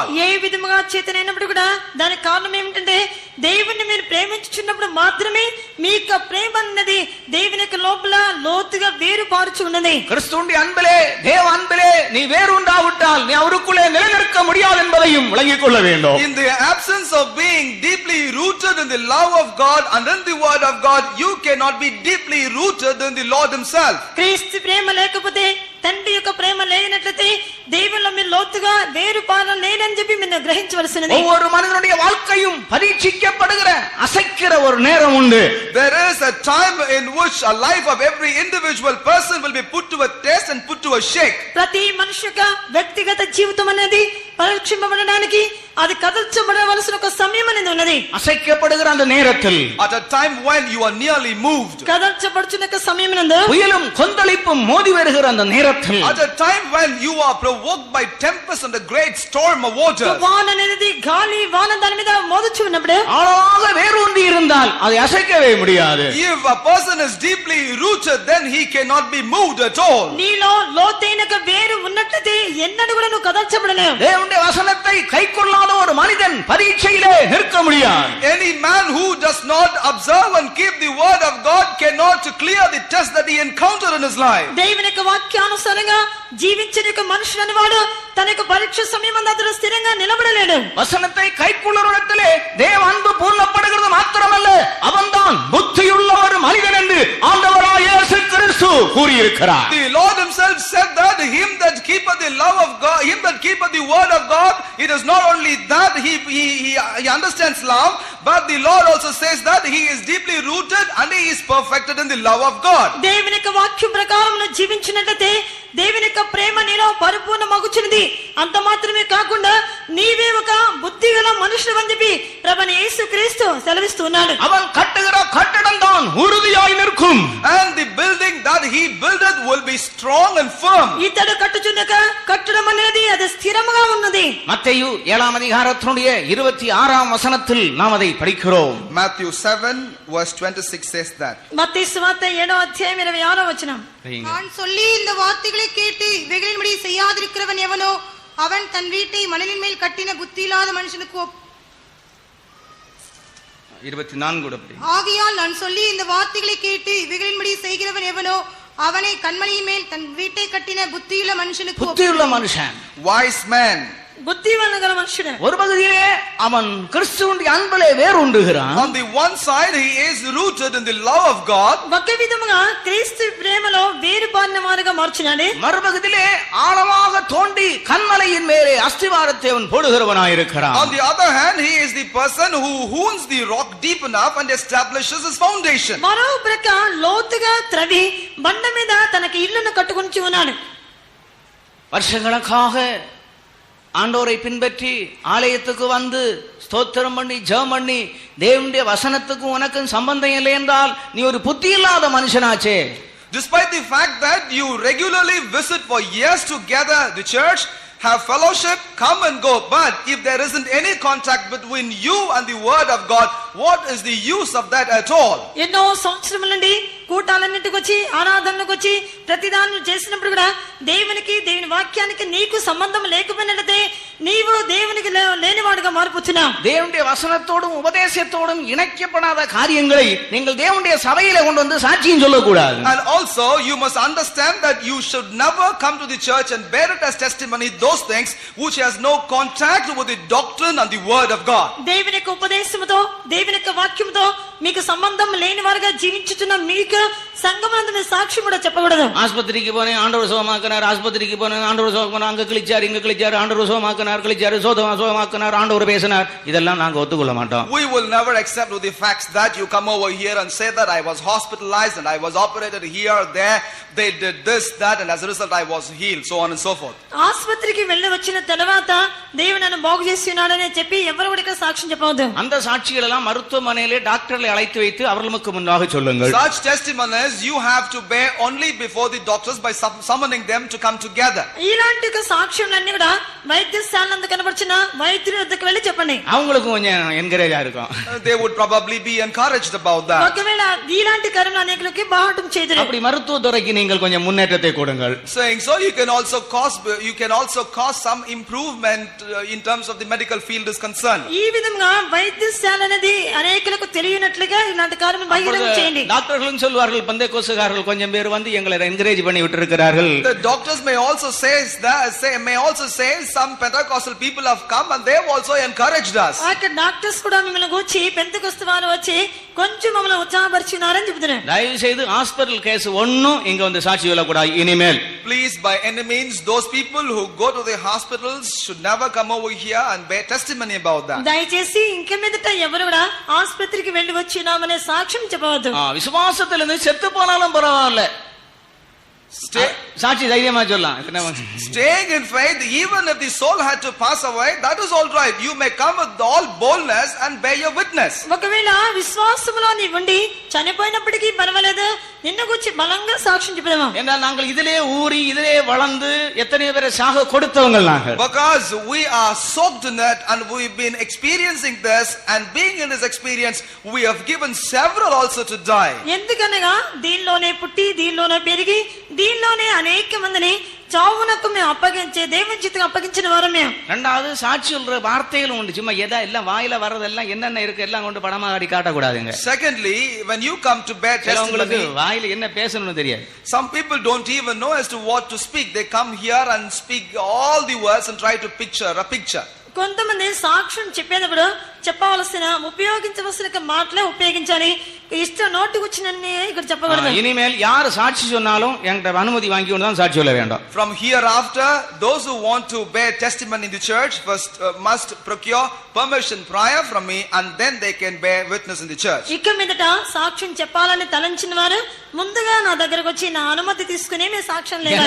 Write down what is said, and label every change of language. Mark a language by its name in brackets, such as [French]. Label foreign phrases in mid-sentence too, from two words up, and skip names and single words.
[Telugu] ఏ విధముగా చేతనైనప్పుడు కూడా దానికి కారణం ఏమిటంటే దేవుణ్ణి మీరు ప్రేమించుచున్నప్పుడు మాత్రమే మీ యొక్క ప్రేమ అన్నది దేవుని యొక్క లోపల లోతుగా వేరు పారుచు ఉన్నది. [Tamil] கிறிஸ்துவின் அன்பிலே தேவ அன்பிலே நீ வேறுண்டாவிட்டால் நீ அவருக்குள்ளே நிலைநிற்க முடியாது என்பதையும் விளங்கிக் கொள்ள வேண்டும். [English] In the absence of being deeply rooted in the love of God and in the word of God, you cannot be deeply rooted in the Lord himself. [Telugu] క్రీస్తు ప్రేమ లేకపోతే తండ్రి యొక్క ప్రేమ లేనట్లయితే దేవునిలో మీరు లోతుగా వేరు పారలేనని చెప్పి మీరు గ్రహించవలసినది. [Tamil] ஒவ்வொரு மனிதனுடைய வாழ்க்கையும் பரீட்சிக்கப்படுகிற அசைக்கிற ஒரு நேரம் உண்டு. [English] There is a time in which a life of every individual person will be put to a test and put to a shake. [Telugu] ప్రతి మనిషి యొక్క వ్యక్తిగత జీవితం అనేది పరీక్షింపబడడానికి అది కదల్చబడవలసిన ఒక సమయం అనేది ఉన్నది. [Tamil] அசைக்கப்படுகிற அந்த நேரத்தில் [English] At a time when you are nearly moved. [Telugu] కదల్చబడుచున్న యొక్క సమయం నందు [Tamil] புயலும் கொந்தளிப்பும் மோதி வருகிற அந்த நேரத்தில் [English] At a time when you are provoked by tempest and a great storm of water. [Telugu] వాన అనేది గాలి వాన దాని మీద మోదుచు ఉన్నప్పుడు [Tamil] ஆழமாக வேரூன்றி இருந்தால் அதை அசைக்கவே முடியாது. [English] If a person is deeply rooted, then he cannot be moved at all. [Telugu] నీలో లోతైన ఒక వేరు ఉన్నట్లయితే ఎన్నడూ కూడా నువ్వు కదల్చబడలేవు. [Tamil] தேவனுடைய வசனத்தை கைக்கொள்ளாத ஒரு மனிதன் பரீட்சையிலே நிற்க முடியாது. [English] Any man who does not observe and keep the word of God cannot clear the test that he encountered in his life. [Telugu] దేవుని యొక్క వాక్యానుసారంగా జీవించే ఒక మనుషుడు అనేవాడు తన యొక్క పరీక్ష సమయం అందు స్థిరంగా నిలబడలేడు. [Tamil] வசனத்தை கைக்கொள்ளுவதிலே தேவ அன்பு பூர்ணப்படுகிறது மாத்திரமல்ல அவன்தான் புத்தியுள்ள ஒரு மனிதன் என்று ஆண்டவராகிய இயேசு கிறிஸ்து கூறியிருக்கிறார். [English] The Lord himself said that him that keepeth the love of God, him that keepeth the word of God, it is not only that he understands love, but the Lord also says that he is deeply rooted and he is perfected in the love of God. [Telugu] దేవుని యొక్క వాక్యం ప్రకారం నువ్వు జీవించినట్లయితే దేవుని యొక్క ప్రేమ నీలో పరిపూర్ణమగుచున్నది. అంత మాత్రమే కాకుండా నీవే ఒక బుద్ధిగల మనుషుడు అని చెప్పి ప్రభువైన యేసుక్రీస్తు సెలవిస్తున్నాడు. [Tamil] அவன் கட்டுகிற கட்டடம் தான் உறுதியாய் நிற்கும். [English] And the building that he buildeth will be strong and firm. [Telugu] ఇతడు కట్టుచున్న కట్టడం అనేది అది స్థిరముగా ఉన్నది. [Tamil] மத்தேயு 7ஆம் அதிகாரத்தினுடைய 26ஆம் வசனத்தில் நாம் அதை படிக்கிறோம். [English] Matthew 7 verse 26 says that. [Telugu] మత్తయి సువార్త 7వ అధ్యాయం 26వ వచనం. [Tamil] நான் சொல்லி இந்த வார்த்தைகளை கேட்டு இவைகளின்படி செய்யாதிருக்கிறவன் எவனோ அவன் தன் வீட்டை மணலின் மேல் கட்டின புத்தி இல்லாத மனுஷனுக்கு 24 கூட படி. ஆகையால் நான் சொல்லி இந்த வார்த்தைகளை கேட்டு இவைகளின்படி செய்கிறவன் எவனோ அவனை கண்மணியின் மேல் தன் வீட்டை கட்டின புத்தியுள்ள மனுஷனுக்கு புத்தியுள்ள மனுஷன், [English] Wise man. [Telugu] బుద్ధివంతుల మనుషుడు. [Tamil] ஒரு பகுதியிலே அவன் கிறிஸ்துவின் அன்பிலே வேரூன்றுகிறான். [English] On the one side he is rooted in the love of God. [Telugu] ఒకే విధముగా క్రీస్తు ప్రేమలో వేరుపారిన వారుగా మార్చున్నాడు. [Tamil] மறுபகுதியிலே ஆழமாக தோண்டி கன்மலையின் மேலே அஸ்திவாரத்தை அவன் போடுகிறவனாயிருக்கிறான். [English] On the other hand, he is the person who wounds the rock deep enough and establishes his foundation. [Telugu] మరో ప్రక్క లోతుగా త్రవి బండ మీద తనకి ఇల్లును కట్టుకొని ఉన్నాడు. [Tamil] வருஷங்களுக்காக ஆண்டவரை பின்பற்றி ஆலயத்துக்கு வந்து ஸ்தோத்திரம் பண்ணி ஜெபம் பண்ணி தேவனுடைய வசனத்துக்கும் உனக்கும் சம்பந்தம் இல்லை என்றால் நீ ஒரு புத்தி இல்லாத மனுஷனாச்சே. [English] Despite the fact that you regularly visit for years together the church, have fellowship, come and go, but if there isn't any contact between you and the word of God, what is the use of that at all? [Telugu] ఎన్నో సంవత్సరముల నుండి కూటాలన్నిటికి వచ్చి ఆరాధనలకు వచ్చి ప్రతిదానం చేసినప్పుడు కూడా దేవునికి దేవుని వాక్యానికి నీకు సంబంధం లేకపోయినట్లయితే నీవు దేవునికి లేనివాడుగా మారిపోతున్నావు. [Tamil] தேவனுடைய வசனத்தோடும் உபதேசத்தோடும் இணைக்கப்படாத காரியங்களை நீங்கள் தேவனுடைய சபையிலே கொண்டு வந்து சாட்சியம் சொல்லக்கூடாது. [English] And also you must understand that you should never come to the church and bear it as testimony those things which has no contact with the doctrine and the word of God. [Telugu] దేవుని యొక్క ఉపదేశముతో దేవుని యొక్క వాక్యముతో మీకు సంబంధం లేని వారుగా జీవించుతున్న మీకు సంఘమందు మీ సాక్ష్యం కూడా చెప్పకూడదు. [Tamil] ஆஸ்பத்திரிக்கு போனேன் ஆண்டவர் சுகமாக்கினார், ஆஸ்பத்திரிக்கு போனேன் ஆண்டவர் சுகமாக்கினார், அங்க கிழிச்சார் இங்க கிழிச்சார், ஆண்டவர் சுகமாக்கினார், கிழிச்சார் சுகமாக்கினார், ஆண்டவர் பேசினார், இதெல்லாம் நாங்க ஒத்துக்கொள்ள மாட்டோம். [English] We will never accept with the facts that you come over here and say that I was hospitalized and I was operated here there, they did this that and as a result I was healed, so on and so forth. [Telugu] ఆస్పత్రికి వెళ్ళి వచ్చిన తర్వాత దేవుడు నన్ను బాగు చేస్తున్నాడని చెప్పి ఎవరు కూడా సాక్ష్యం చెప్పవద్దు. [Tamil] அந்த சாட்சிகள் எல்லாம் மருத்துவமனையிலே டாக்டர்களை அழைத்து வைத்து அவர்களுக்கு முன்னாக சொல்லுங்கள். [English] Such testimonies you have to bear only before the doctors by summoning them to come together. [Telugu] ఇలాంటి సాక్ష్యాలన్నీ కూడా వైద్యశాలందు కనబడుచున్న వైద్యుల వద్దకు వెళ్ళి చెప్పండి. [Tamil] அவங்களுக்கு கொஞ்சம் என்கரேஜா இருக்கும். [English] They would probably be encouraged about that. [Telugu] ఒకవేళ ఇలాంటి కార్యములు అనేకులకి బాహటం చేదురు. [Tamil] அப்படி மருத்துவத்துறைக்கு நீங்கள் கொஞ்சம் முன்னேற்றத்தை கொடுங்கள். [English] Saying so you can also cause some improvement in terms of the medical field is concerned. [Telugu] ఈ విధంగా వైద్యశాల అనేది అనేకులకు తెలియనట్లుగా ఇలాంటి కార్యములు బహిరంగం చేయండి. [Tamil] డాక్టర్లు சொல்வார்கள் பெந்தேகோஸ்தேக்காரர்கள் கொஞ்சம் பேர் வந்து எங்களை என்கரேஜ் பண்ணி விட்டிருக்கிறார்கள். [English] The doctors may also say some Pentecostal people have come and they have also encouraged us. [Telugu] అక్కడ డాక్టర్స్ కూడా మిమ్మల్ని గురించి పెంతెకొస్తు వారు వచ్చి కొంచెం మమ్మల్ని ఉత్సాహపరిచినారని చెబుతున్నారు. [Tamil] దయவு செய்து ஹாஸ்பிடல் கேஸ் ஒண்ணும் இங்க வந்து சாட்சி சொல்லக்கூடாது இனிமேல். [English] Please by any means those people who go to the hospitals should never come over here and bear testimony about that. [Telugu] దయచేసి ఇంక మీదట ఎవరు కూడా ఆసుపత్రికి వెళ్ళి వచ్చినామనే సాక్ష్యం చెప్పవద్దు. [Tamil] విశ్వాసத்துல இருந்து செத்து போனாலும் பரவாயில்லை, சாட்சி தைரியமா சொல்லலாம். [English] Staying in faith, even if the soul had to pass away, that is all right. You may come with all boldness and bear your witness. [Telugu] ఒకవేళ విశ్వాసములో నీ ఉండి చనిపోయినప్పటికీ పర్వాలేదు, నిన్ను గురించి బలంగా సాక్ష్యం చెప్పదామా. [Tamil] என்றால் நாங்கள் இதிலே ஊறி இதிலே வளர்ந்து எத்தனை பேரை சாக கொடுத்தவங்க நாங்கள். [English] Because we are soaked in it and we've been experiencing this, and being in this experience we have given several also to die. [Telugu] ఎందుకనగా దీనిలోనే పుట్టి దీనిలోనే పెరిగి దీనిలోనే అనేక మందిని చావునకు మేము అప్పగించే దేవుని చిత్తకు అప్పగించిన వారమే. [Tamil] ரெண்டாவது சாட்சி சொல்ற வார்த்தைகளும் உண்டு. சும்மா எதா எல்லாம் வாயில வர்றதெல்லாம் என்னென்ன இருக்கு எல்லாம் கொண்டு படமா காட்டி காட்டக்கூடாதுங்க. [English] Secondly, when you come to bear testimony, [Tamil] வாயில என்ன பேசணும்னு தெரியாது. [English] Some people don't even know as to what to speak. They come here and speak all the words and try to picture a picture. [Telugu] కొంతమంది సాక్ష్యం చెప్పేటప్పుడు చెప్పవలసిన ఉపయోగించవలసిన మాటలే ఉపయోగించాలి, ఇష్టం నోటికి వచ్చినన్ని ఇక్కడ చెప్పకూడదు. [Tamil] இனிமேல் யார் சாட்சி சொன்னாலும் என்கிட்ட அனுமதி வாங்கி கொண்டு தான் சாட்சி சொல்ல வேண்டும். [English] From hereafter, those who want to bear testimony in the church first must procure permission prior from me, and then they can bear witness in the church. [Telugu] ఇక మీదట సాక్ష్యం చెప్పాలని తలంచిన వారు ముందుగా నా దగ్గరకు వచ్చి నా అనుమతి తీసుకునే మీ సాక్ష్యం లేదు.